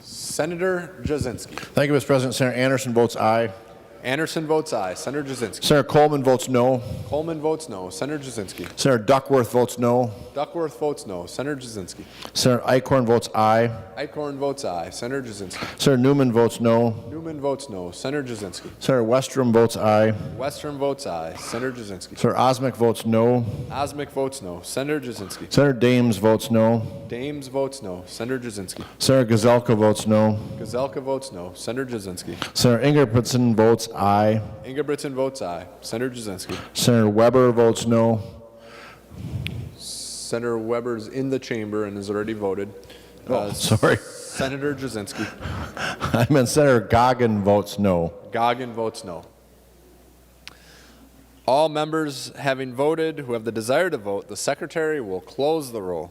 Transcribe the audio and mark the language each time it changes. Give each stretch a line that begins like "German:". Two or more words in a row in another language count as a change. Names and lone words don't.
English: Senator Jasinski. Thank you, Mr. President. Senator Anderson votes aye. Anderson votes aye. Senator Jasinski. Senator Coleman votes no. Coleman votes no. Senator Jasinski. Senator Duckworth votes no. Duckworth votes no. Senator Jasinski. Senator Eichhorn votes aye. Eichhorn votes aye. Senator Jasinski. Senator Newman votes no. Newman votes no. Senator Jasinski. Senator Westrom votes aye. Westrom votes aye. Senator Jasinski. Senator Osmic votes no. Osmic votes no. Senator Jasinski. Senator Dames votes no. Dames votes no. Senator Jasinski. Senator Gazelka votes no. Gazelka votes no. Senator Jasinski. Senator Ingebrigtsen votes aye. Ingebrigtsen votes aye. Senator Jasinski. Senator Weber votes no. Senator Weber's in the chamber and has already voted. Sorry. Senator Jasinski. I meant Senator Goggin votes no. Goggin votes no. All members having voted who have the desire to vote, the secretary will close the roll.